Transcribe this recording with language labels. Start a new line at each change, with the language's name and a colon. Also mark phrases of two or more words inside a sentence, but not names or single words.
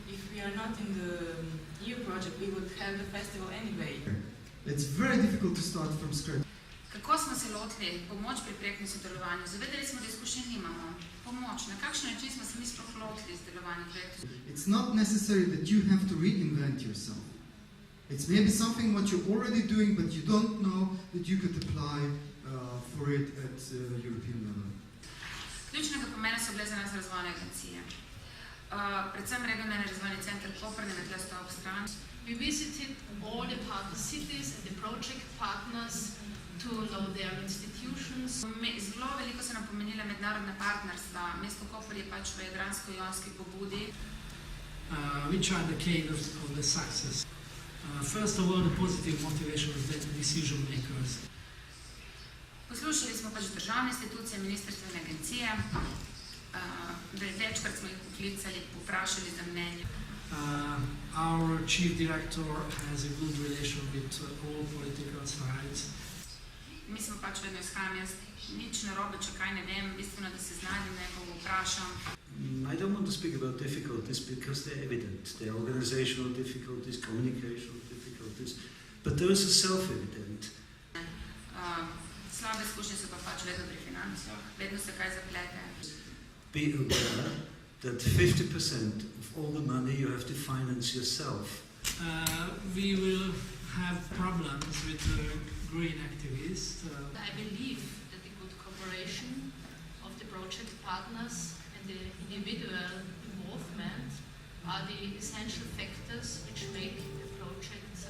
English: If we are not in the EU project, we would have the festival anyway. It's very difficult to start from scratch.
Slovenian: Kako smo se lotili pomoč pri projektnem sodelovanju? Zavedali smo, da izkušenj nimamo. Pomoč, na kakšen način smo se mi sploh lotili z delovanjem projektov?
English: It's not necessary that you have to reinvent yourself. It's maybe something what you're already doing, but you don't know that you could apply for it at European level.
Slovenian: Ključnega pomena so bile za nas razvojne agencije. Predvsem regionalni razvojni center Koper, ne tle sta ob strani.
English: We visited all the partner cities and the project partners to know their institutions.
Slovenian: Zelo veliko so nam pomenile mednarodne partnerstva. Mesto Koper je pač v jadransko-jonski pobudi.
English: Which are the key of the success? First of all, the positive motivation of the decision makers.
Slovenian: Poslušali smo pač državne institucije, ministrstvene agencije, večkrat smo jih poklicali, poprašali za mnenje.
English: Our chief director has a good relation with all political sides.
Slovenian: Mi smo pač vedno iskali, nič narobe, če kaj ne vem, bistveno, da se znajdim, nekoga vprašam.
English: I don't want to speak about difficulties because they're evident. They're organizational difficulties, communicational difficulties, but those are self-evident.
Slovenian: Slabe izkušnje so pa pač vedno pri financah, vedno se kaj zaplete.
English: Be aware that 50% of all the money you have to finance yourself. We will have problems with the green activists. I believe that the good cooperation of the project partners and the individual involvement are the essential factors which make the project